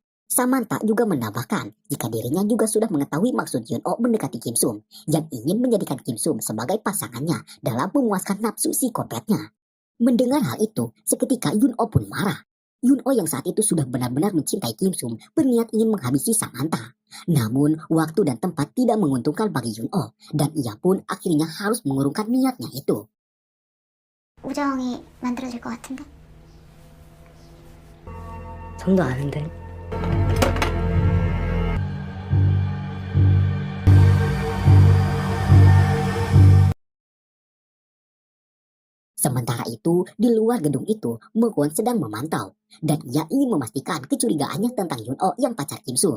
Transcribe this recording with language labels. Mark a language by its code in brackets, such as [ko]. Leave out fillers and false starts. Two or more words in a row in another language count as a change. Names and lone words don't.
[id] Samantha juga menambahkan jika dirinya juga sudah mengetahui maksud Yun-oh mendekati Kim Sum, yang ingin menjadikan Kim Sum sebagai pasangannya dalam memuaskan nafsu psikopatnya. Mendengar hal itu, seketika Yun Oh pun marah. Yun Oh yang saat itu sudah benar-benar mencintai Kim Sum berniat ingin menghabisi Samantha. Namun, waktu dan tempat tidak menguntungkan bagi Yun Oh, dan ia pun akhirnya harus mengurungkan niatnya itu. [ko] 우정이 만들어질 것 같은데? 정도 아는데. [id] Sementara itu, di luar gedung itu, Mo Kwon sedang memantau, dan ia ingin memastikan kecurigaannya tentang Yun Oh yang pacar Kim Sum.